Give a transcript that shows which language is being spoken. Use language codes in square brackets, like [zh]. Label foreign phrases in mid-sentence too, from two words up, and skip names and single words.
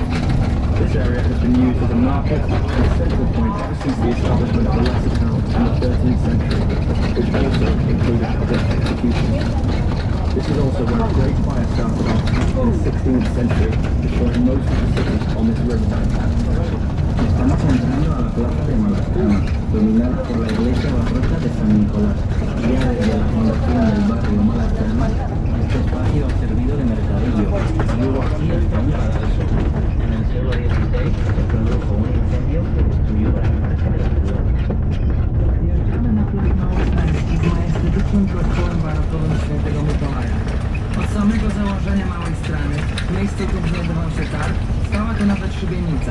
[en] This area has been used as a market and a central point ever since the establishment of the lesser town in the 13th century, which also included public executions. This is also where a great fire started off in the 16th century, destroying most of the city on this riverside. [es] Estamos entrando a la plaza de Malaspina, dominada por la iglesia barroca de San Nicolás. Ya desde la fundación del barrio Malaspina, este espacio ha servido de mercadillo y hubo aquí hasta un palacio. En el siglo XVI se produjo un incendio que destruyó gran parte de la ciudad. [pl] Wjeżdżamy na plac Małostępski z majestetycznym kościołem barokowym Świętego Mikołaja. Od samego założenia Małej Strany, w miejscu, tu znajdował się targ, stała tu nawet szubienica.